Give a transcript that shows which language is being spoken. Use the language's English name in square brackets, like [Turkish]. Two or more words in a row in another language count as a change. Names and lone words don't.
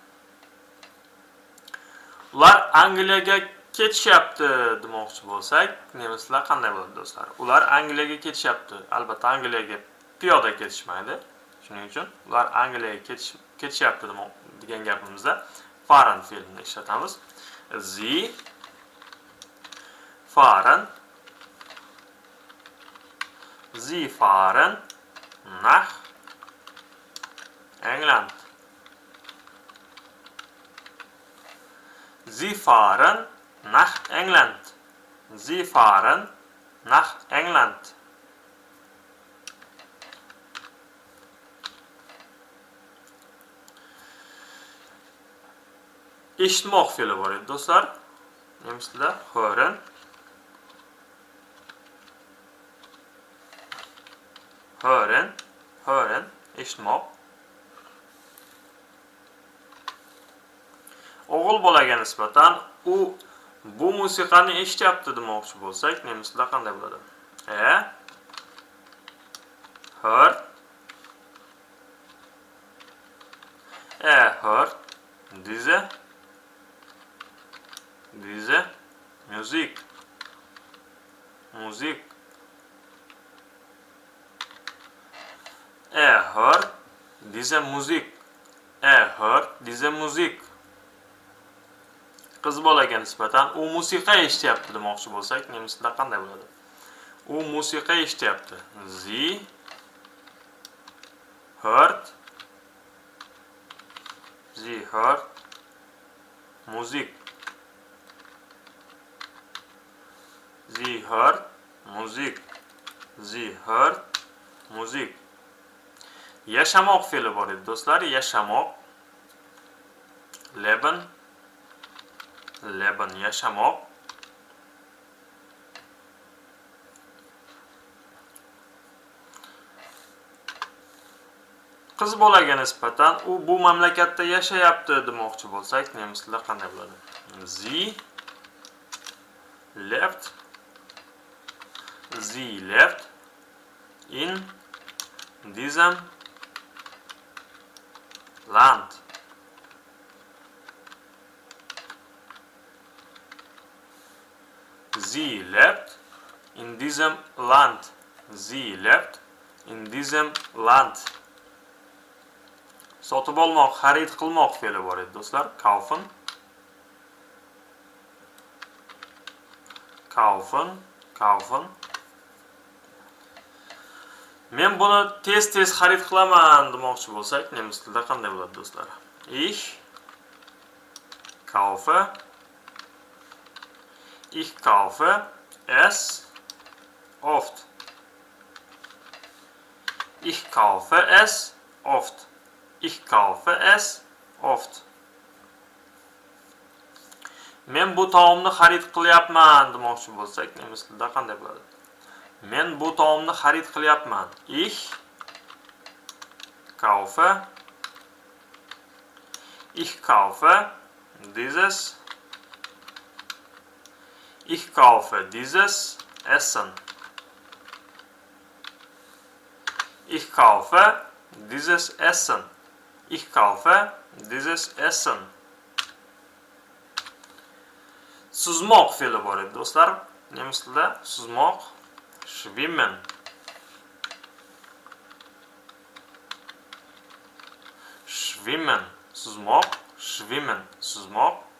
[Uzbek] Ular Angliyaga ketishyapti demoqchi bo'lsak, nemis tilida qanday bo'ladi do'stlar? Ular Angliyaga ketishyapti. Albatta Angliyaga piyoda ketishmaydi. Shuning uchun ular Angliyaga ketishyapti degan gapimizda fahren fe'lini ishlatamiz. [German] Sie fahren, Sie fahren nach England. Sie fahren nach England. Sie fahren nach England. [Uzbek] Eshitmoq fe'li bor edi do'stlar. Nemis tilida hören, hören, hören, eshitmoq. O'g'il bolaga nisbatan u bu musiqani eshityapti demoqchi bo'lsak, nemis tilida qanday bo'ladi? [German] Hört, hört diese Musik. Musik. Hört diese Musik. Hört diese Musik. [Uzbek] qiz bolaga nisbatan u musiqa eshityapti demoqchi bo'lsak, nemis tilida qanday bo'ladi? U musiqa eshityapti. [German] Sie hört Musik. Sie hört Musik. Sie hört Musik. [Uzbek] Yashamoq fe'li bor edi do'stlar. Yashamoq. Leben yashamoq. Qiz bolaga nisbatan u bu mamlakatda yashayapti demoqchi bo'lsak, nemis tilida qanday bo'ladi? [German] Sie lebt in diesem Land. Sie lebt in diesem Land. Sie lebt in diesem Land. [Uzbek] Sotib olmoq, xarid qilmoq fe'li bor edi do'stlar. Kaufen. Men buni tez xarid qilaman demoqchi bo'lsak, nemis tilida qanday bo'ladi do'stlar? [German] Ich kaufe es oft. Ich kaufe es oft. Ich kaufe es oft. [Uzbek] Men bu taomni xarid qilyapman demoqchi bo'lsak, nemis tilida qanday bo'ladi? Men bu taomni xarid qilyapman. [German] Ich kaufe dieses Essen. Ich kaufe dieses Essen. Ich kaufe dieses Essen. [Uzbek] Suzmoq fe'li bor edi do'stlar. Nemis tilida suzmoq schwimmen. Suzmoq, schwimmen, suzmoq.